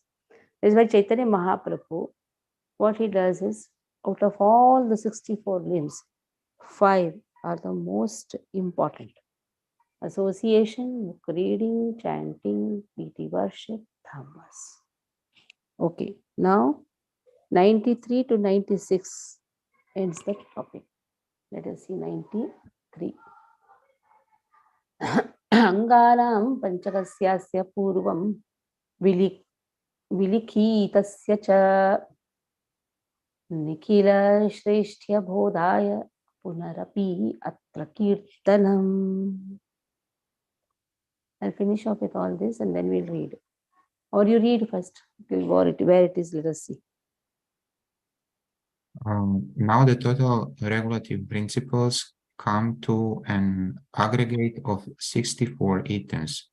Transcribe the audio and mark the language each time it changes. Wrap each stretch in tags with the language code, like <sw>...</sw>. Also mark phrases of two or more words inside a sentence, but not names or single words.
<en>That's why Chaitanya Mahaprabhu, what he does is, out of all the 64 limbs, 5 are the most important. Association, book reading, chanting, deity worship, dhambas. Okay, now 93 to 96 ends the topic. Let us see 93.</en> <sa>Anganam panchakasyasya purvam vilikhitasya cha Nikhila Shrestya Bodhaya Punarapi Atra Kirtanam.</sa> <en>I'll finish off with all this and then we'll read. Or you read first, where it is, let us see. Now the total regulative principles come to an aggregate of 64 items.</en>